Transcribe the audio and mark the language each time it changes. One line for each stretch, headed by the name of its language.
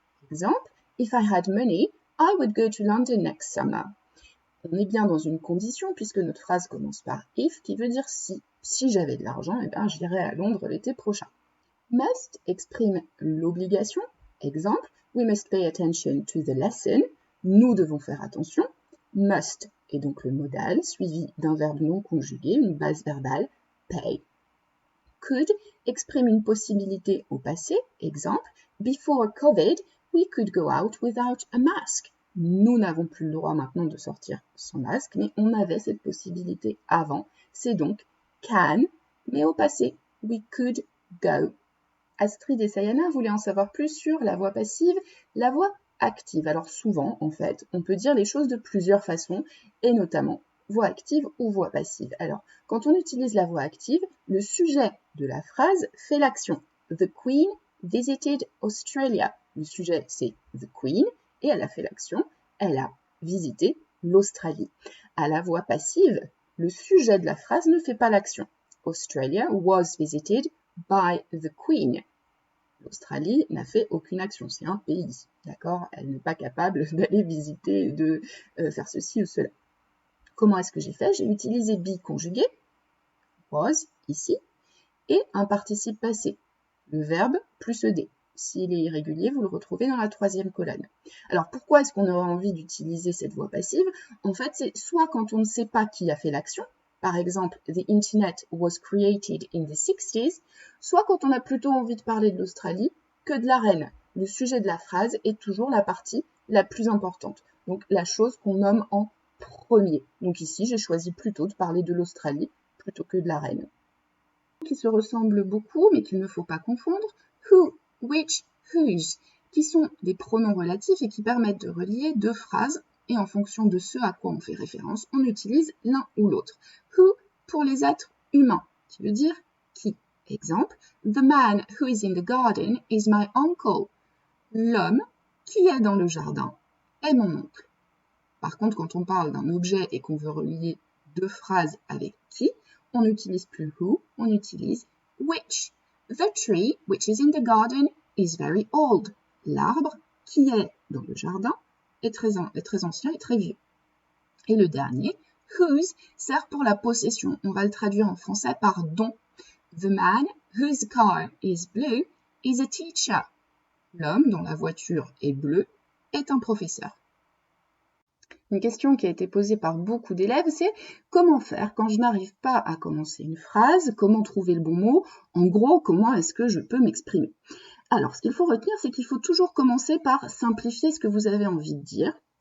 English: Exemple, if I had money, I would go to London next summer.
French: On est bien dans une condition puisque notre phrase commence par if qui veut dire si. Si j'avais de l'argent, eh bien, j'irais à Londres l'été prochain. Must exprime l'obligation.
English: Exemple, we must pay attention to the lesson.
French: Nous devons faire attention. Must est donc le modal suivi d'un verbe non conjugué, une base verbale pay.
English: Could
French: exprime une possibilité au passé. Exemple,
English: before COVID, we could go out without a mask.
French: Nous n'avons plus le droit maintenant de sortir sans masque, mais on avait cette possibilité avant. C'est donc can, mais au passé. We could go. Astrid et Sayana voulaient en savoir plus sur la voix passive, la voix active. Alors souvent, en fait, on peut dire les choses de plusieurs façons, et notamment voix active ou voix passive. Alors, quand on utilise la voix active, le sujet de la phrase fait l'action.
English: The Queen visited Australia.
French: Le sujet, c'est The Queen, et elle a fait l'action. Elle a visité l'Australie. À la voix passive, le sujet de la phrase ne fait pas l'action.
English: Australia was visited by the Queen.
French: L'Australie n'a fait aucune action, c'est un pays, d'accord? Elle n'est pas capable d'aller visiter, de faire ceci ou cela. Comment est-ce que j'ai fait? J'ai utilisé be conjugué, was, ici, et un participe passé, le verbe plus ed. S'il est irrégulier, vous le retrouvez dans la troisième colonne. Alors, pourquoi est-ce qu'on aurait envie d'utiliser cette voix passive? En fait, c'est soit quand on ne sait pas qui a fait l'action, par exemple,
English: the internet was created in the 60s,
French: soit quand on a plutôt envie de parler de l'Australie que de la reine. Le sujet de la phrase est toujours la partie la plus importante, donc la chose qu'on nomme en premier. Donc ici, j'ai choisi plutôt de parler de l'Australie plutôt que de la reine. Qui se ressemblent beaucoup, mais qu'il ne faut pas confondre, who, which, whose, qui sont des pronoms relatifs et qui permettent de relier deux phrases, et en fonction de ce à quoi on fait référence, on utilise l'un ou l'autre. Who pour les êtres humains, qui veut dire qui.
English: Exemple, the man who is in the garden is my uncle.
French: L'homme qui est dans le jardin est mon oncle. Par contre, quand on parle d'un objet et qu'on veut relier deux phrases avec qui, on n'utilise plus who, on utilise which.
English: The tree which is in the garden is very old.
French: L'arbre qui est dans le jardin est très ancien et très vieux. Et le dernier, whose, sert pour la possession. On va le traduire en français par dont.
English: The man whose car is blue is a teacher.
French: L'homme dont la voiture est bleue est un professeur. Une question qui a été posée par beaucoup d'élèves, c'est comment faire quand je n'arrive pas à commencer une phrase, comment trouver le bon mot, en gros, comment est-ce que je peux m'exprimer? Alors, ce qu'il faut retenir, c'est qu'il faut toujours commencer par simplifier ce que vous avez envie de dire.